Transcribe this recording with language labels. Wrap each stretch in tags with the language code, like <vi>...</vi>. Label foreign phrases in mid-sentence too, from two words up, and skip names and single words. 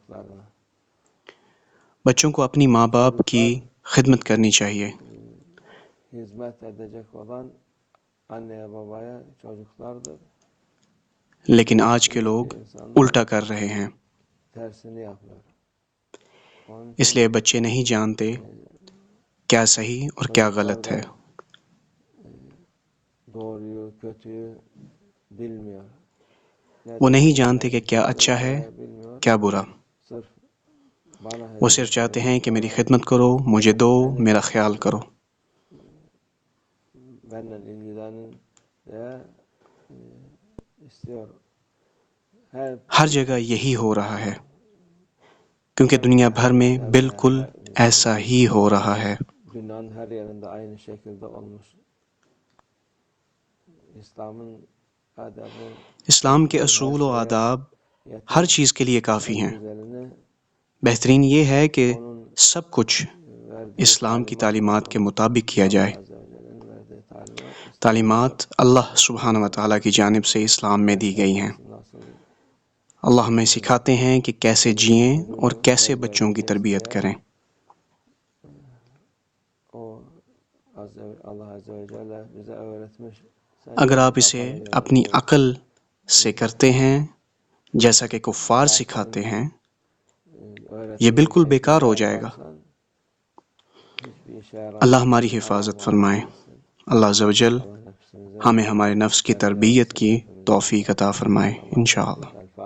<ur>بچوں کو اپنی ماں باپ کی خدمت کرنی چاہیے، لیکن آج کے لوگ الٹا کر رہے ہیں۔ اس لیے بچے نہیں جانتے کیا صحیح اور کیا غلط ہے.</ur> <tr>doğruyu, kötüyü bilmiyor.</tr> <ur>وہ نہیں جانتے کہ کیا اچھا ہے</ur> <tr>Bilmiyor.</tr> <ur>کیا برا.</ur> <tr>Sırf bana</tr> <ur>وہ صرف چاہتے ہیں کہ میری خدمت کرو، مجھے دو، میرا خیال کرو.</ur> <tr>benimle ilgilenin diye istiyor. Her</tr> <ur>ہر جگہ یہی ہو رہا ہے، کیونکہ دنیا بھر میں بالکل ایسا ہی ہو رہا ہے.</ur> <tr>dünyanın her yerinde aynı şekilde olmuş. İslam'ın adabı</tr> <ur>اسلام کے اصول و آداب ہر چیز کے لیے کافی ہیں.</ur> <tr>güzelini</tr> <ur>بہترین یہ ہے کہ</ur> <tr>onun</tr> <ur>سب کچھ</ur> <tr>verdiği</tr> <ur>اسلام کی تعلیمات کے مطابق کیا جائے.</ur> <tr>Azze ve Celle'nin verdiği talimat</tr> <ur>تعلیمات</ur> <ar>اللہ سبحانہ و تعالیٰ</ar> <ur>کی جانب سے اسلام میں دی گئی ہیں.</ur> <tr>nasıl</tr> <ur>اللہ ہمیں سکھاتے ہیں کہ کیسے جئیں اور کیسے بچوں کی تربیت کریں.</ur> <tr>Allah Azze ve Celle bize öğretmiş.</tr> <ur>اگر آپ اسے اپنی عقل سے کرتے ہیں جیسا کہ کفار سکھاتے ہیں، یہ بالکل بیکار ہو جائے گا. اللہ ہماری حفاظت فرمائے.</ur> <ar>اللہ عز و جل</ar> <ur>ہمیں ہمارے نفس کی تربیت کی توفیق عطا فرمائے انشاءاللہ.</ur>